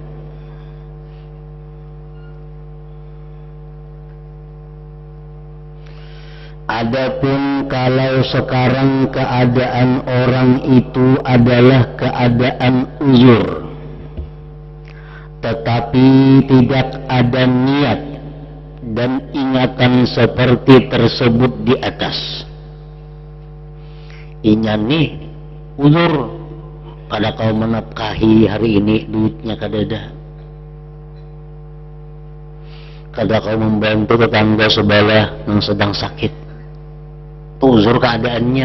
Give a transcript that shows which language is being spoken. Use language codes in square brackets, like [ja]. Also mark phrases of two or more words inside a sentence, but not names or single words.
[id] Adapun kalau sekarang keadaan orang itu adalah keadaan uzur, tetapi tidak ada niat dan ingatan seperti tersebut di atas, [bjn] inya nih uzur, kada kau menafkahi hari ini duitnya kadada, kada kau membantu tetangga sebelah yang sedang sakit, uzur keadaannya.